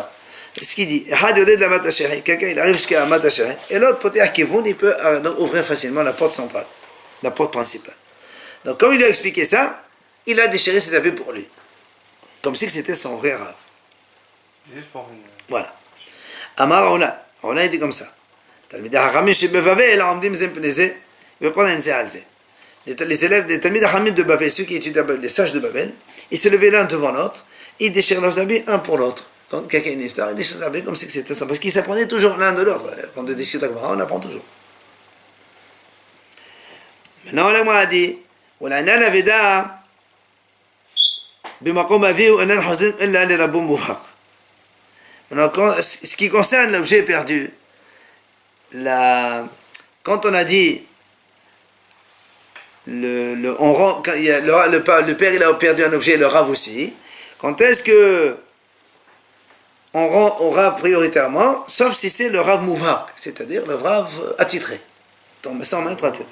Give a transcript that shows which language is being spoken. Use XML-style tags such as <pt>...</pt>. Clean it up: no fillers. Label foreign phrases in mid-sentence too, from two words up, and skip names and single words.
<fr>Ce qu'il dit, quelqu'un il arrive jusqu'à Matasheri, et l'autre</fr> <he>פותח כיוון,</he> <fr>il peut donc ouvrir facilement la porte centrale, la porte principale. Donc comme il lui a expliqué ça, il a déchiré ses habits pour lui. Comme si c'était son vrai Rav. Juste pour une... Voilà.</fr> <he>אמר עולא.</he> <fr>Ola était comme ça.</fr> <he>תלמידי החכמים שבבבל העומדים זה מפני זה וכל אין זה על זה.</he> <fr>Les élèves des</fr> <he>תלמיד חכם</he> <fr>de Babel, ceux qui étudient les sages de Babel, ils se levaient l'un devant l'autre, ils déchirent leurs habits un pour l'autre. Quand quelqu'un est niftar, ils déchirent leurs habits comme si c'était ça. Parce qu'ils s'apprenaient toujours l'un de l'autre. Quand on discute avec Gemara, on apprend toujours. Maintenant, la Gemara dit,</fr> <he>ולעניין אבדה במקום אביהו אינן חוזרים אלא לרבו מובהק.</he> <fr>Maintenant, ce qui concerne l'objet perdu, quand on a dit le père il a perdu un objet, le Rav aussi, quand est-ce que on rend au Rav prioritairement, sauf si c'est le</fr> <he>רב מובהק,</he> <fr>c'est-à-dire le Rav attitré, sans maître attitré.</fr>